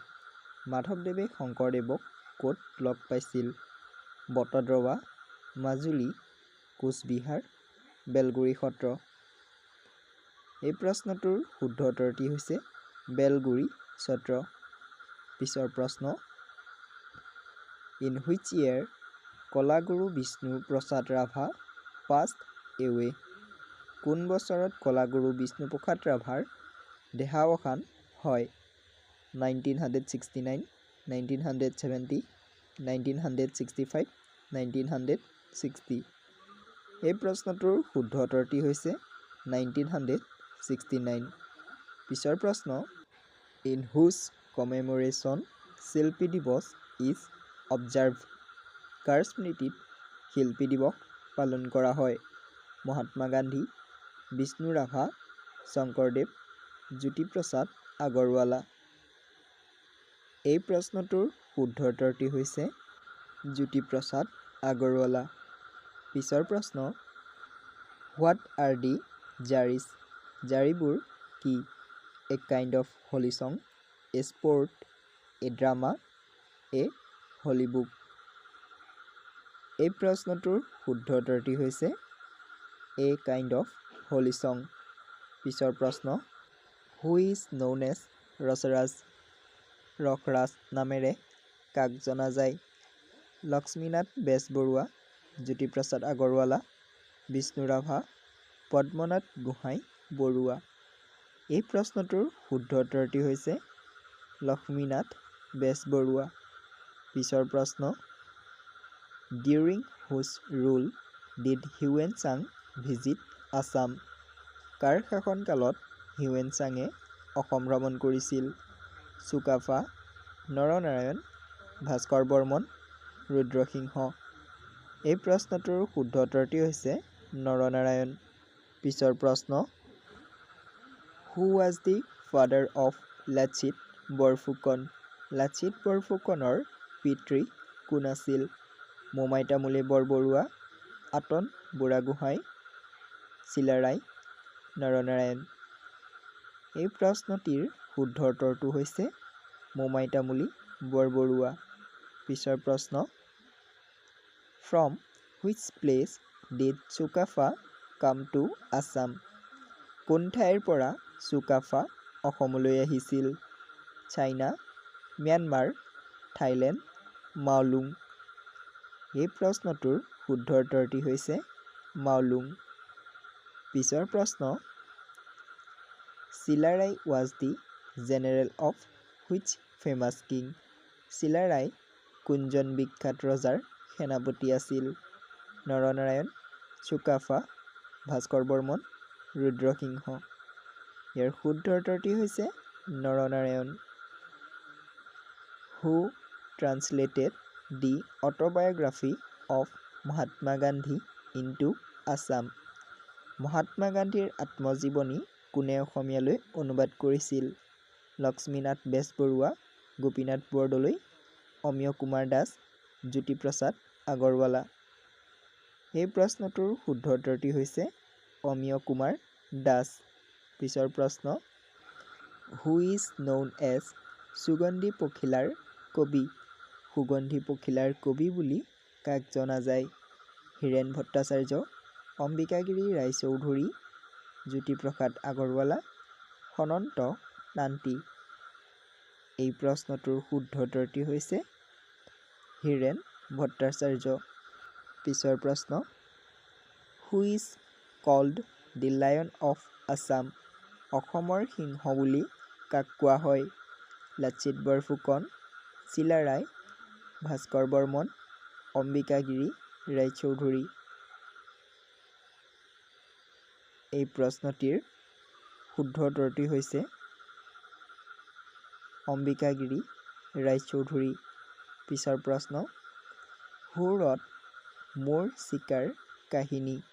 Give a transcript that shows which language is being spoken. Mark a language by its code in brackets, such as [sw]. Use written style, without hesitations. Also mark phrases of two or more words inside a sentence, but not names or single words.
[as] মাধৱদেৱে শংকৰদেৱক ক'ত লগ পাইছিল? বটদ্ৰৱা, মাজুলী, কোচবিহাৰ, বেলগুৰি সত্ৰ। এই প্ৰশ্নটোৰ শুদ্ধ উত্তৰটি হৈছে বেলগুৰি সত্ৰ। পিছৰ প্ৰশ্ন, [en] In which year কলাগুৰু বিষ্ণু প্ৰসাদ ৰাভা passed away? [as] কোন বছৰত কলাগুৰু বিষ্ণুপ্ৰসাদ ৰাভাৰ দেহাৱসান হয়? 1969, 1970, 1965, 1960। এই প্ৰশ্নটোৰ শুদ্ধ উত্তৰটি হৈছে 1969। পিছৰ প্ৰশ্ন, [en] In whose commemoration শিল্পী দিৱস is observed? [as] কাৰ স্মৃতিত শিল্পী দিৱস পালন কৰা হয়? মহাত্মা গান্ধী, বিষ্ণু ৰাভা, শংকৰদেৱ, জ্যোতিপ্ৰসাদ আগৰৱালা। এই প্ৰশ্নটোৰ শুদ্ধ উত্তৰটি হৈছে জ্যোতিপ্ৰসাদ আগৰৱালা। পিছৰ প্ৰশ্ন, [en] What are the জাৰিজ? [as] জাৰিবোৰ কি? [en] A kind of holy song, a sport, a drama, a holy book। [as] এই প্ৰশ্নটোৰ শুদ্ধ উত্তৰটি হৈছে [en] A kind of holy song। [as] পিছৰ প্ৰশ্ন, [en] Who is known as ৰসৰাজ? [as] ৰসৰাজ নামেৰে কাক জনা যায়? লক্ষ্মীনাথ বেজবৰুৱা, জ্যোতিপ্ৰসাদ আগৰৱালা, বিষ্ণু ৰাভা, পদ্মনাথ গোহাঁই বৰুৱা। এই প্ৰশ্নটোৰ শুদ্ধ উত্তৰটি হৈছে লক্ষ্মীনাথ বেজবৰুৱা। পিছৰ প্ৰশ্ন, [en] During whose rule did হিউৱেন চাং visit Assam? [as] কাৰ শাসনকালত হিউৱেন চাঙে অসম ভ্ৰমণ কৰিছিল? চুকাফা, নৰনাৰায়ণ, ভাস্কৰ বৰ্মন, ৰুদ্ৰসিংহ। এই প্ৰশ্নটোৰ শুদ্ধ উত্তৰটি হৈছে নৰনাৰায়ণ। পিছৰ প্ৰশ্ন, [en] Who was the father of লাচিত বৰফুকন? [as] লাচিত বৰফুকনৰ পিতৃ কোন আছিল? মোমাই তামুলী বৰবৰুৱা, আতন বুঢ়াগোহাঁই, চিলাৰায়, নৰনাৰায়ণ। এই প্ৰশ্নটিৰ শুদ্ধ উত্তৰটো হৈছে মোমাই তামুলী বৰবৰুৱা। পিছৰ প্ৰশ্ন, [en] From which place did চুকাফা come to Assam? [as] কোন ঠাইৰ পৰা চুকাফা অসমলৈ আহিছিল? চাইনা, ম্যানমাৰ, থাইলেণ্ড, মাওলুং। এই প্ৰশ্নটোৰ শুদ্ধ উত্তৰটি হৈছে মাওলুং। পিছৰ প্ৰশ্ন, [en] চিলাৰায় was the general of which famous king? [as] চিলাৰায় কোনজন বিখ্যাত ৰজাৰ সেনাপতি আছিল? নৰনাৰায়ণ, চুকাফা, ভাস্কৰ বৰ্মন, ৰুদ্ৰসিংহ। ইয়াৰ শুদ্ধ উত্তৰটি হৈছে নৰনাৰায়ণ। [en] Who translated the autobiography of মহাত্মা গান্ধী into Assam? [as] মহাত্মা গান্ধীৰ আত্মজীৱনী কোনে অসমীয়ালৈ অনুবাদ কৰিছিল? লক্ষ্মীনাথ বেজবৰুৱা, গোপীনাথ বৰদলৈ, অমিয় কুমাৰ দাস, জ্যোতিপ্ৰসাদ আগৰৱালা। এই প্ৰশ্নটোৰ শুদ্ধ উত্তৰটি হৈছে অমিয় কুমাৰ দাস। পিছৰ প্ৰশ্ন, [en] Who is known as [as] সুগন্ধি পখিলাৰ কবি? সুগন্ধি পখিলাৰ কবি বুলি কাক জনা যায়? হীৰেণ ভট্টাচাৰ্য, অম্বিকাগিৰি ৰায়চৌধুৰী, জ্যোতিপ্ৰসাদ আগৰৱালা, সনন্ত নান্তি। এই প্ৰশ্নটোৰ শুদ্ধ উত্তৰটি হৈছে হীৰেণ ভট্টাচাৰ্য। পিছৰ প্ৰশ্ন, [en] Who is called The Lion of Assam [as] অসমৰ সিংহ বুলি কাক কোৱা হয় লাচিত বৰফুকন চিলা ৰায় ভাস্কৰ বৰ্মন অম্বিকাগিৰি ৰায়চৌধুৰী এই প্ৰশ্নটিৰ শুদ্ধ উত্তৰটি হৈছে অম্বিকাগিৰি ৰায়চৌধুৰী পিছৰ প্ৰশ্ন হুৰত মোৰ চিকাৰ কাহিনী